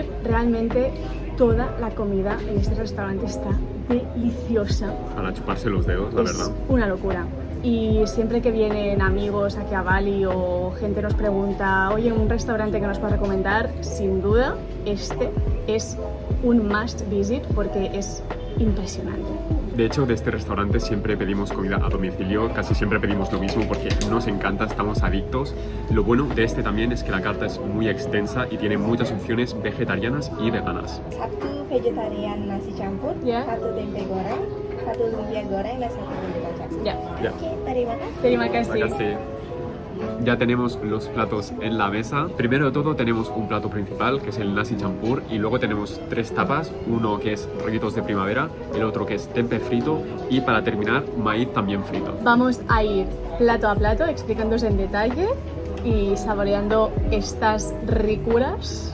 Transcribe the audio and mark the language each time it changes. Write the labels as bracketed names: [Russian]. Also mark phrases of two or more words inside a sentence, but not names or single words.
[Spanish] Realmente toda la comida en este restaurante está deliciosa. Para chuparse los dedos, la verdad. Es una locura. Y siempre que vienen amigos aquí a Bali o gente nos pregunta, oye, un restaurante que nos puedas recomendar, sin duda este es un [English] must visit [Spanish] porque es impresionante. De hecho, de este restaurante siempre pedimos comida a domicilio, casi siempre pedimos lo mismo porque nos encanta, estamos adictos. Lo bueno de este también es que la carta es muy extensa y tiene muchas opciones vegetarianas y veganas. [Indonesian] Satu vegetarian nasi campur, satu tempe goreng, satu lumpia goreng, dan satu bumbu kacang. Ya. Oke, Terima kasih. [Spanish] Ya tenemos los platos en la mesa. Primero de todo tenemos un plato principal, que es el [Indonesian] nasi champur, [Spanish] y luego tenemos tres tapas, uno que es rollitos de primavera, el otro que es tempe frito, y para terminar, maíz también frito. Vamos a ir plato a plato explicándose en detalle y saboreando estas ricuras.